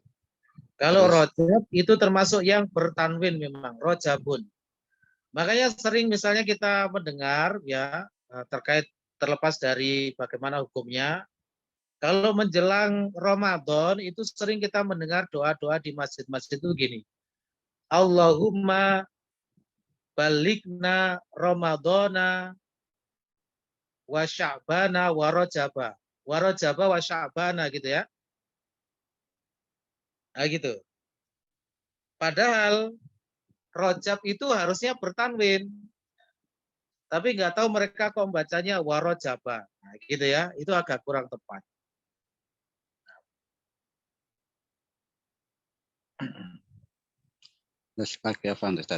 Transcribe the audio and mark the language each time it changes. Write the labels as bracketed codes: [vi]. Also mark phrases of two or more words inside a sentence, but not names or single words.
[id] Kalau rojab itu termasuk yang bertanwin memang, rojabun. Makanya sering misalnya kita mendengar ya terkait terlepas dari bagaimana hukumnya, kalau menjelang Ramadan itu sering kita mendengar doa-doa di masjid-masjid itu gini. [ar] اللهم بلغنا رمضان وشعبان ورجبا. ورجبا وشعبان [id] gitu ya. Nah gitu. Padahal rojab itu harusnya bertanwin. Tapi nggak tahu mereka kok membacanya warojaba. Nah, gitu ya. Itu agak kurang tepat. Terus lagi apa Ustaz?